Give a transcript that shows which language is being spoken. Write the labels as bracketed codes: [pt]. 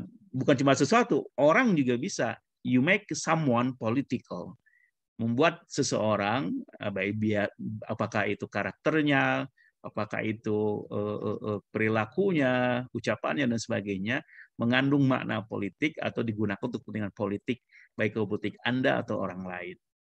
[id] Bukan cuma sesuatu, orang juga bisa. [en] You make someone political. [id] Membuat seseorang, apakah itu karakternya, apakah itu perilakunya, ucapannya, dan sebagainya, mengandung makna politik atau digunakan untuk kepentingan politik, baik politik Anda atau orang lain.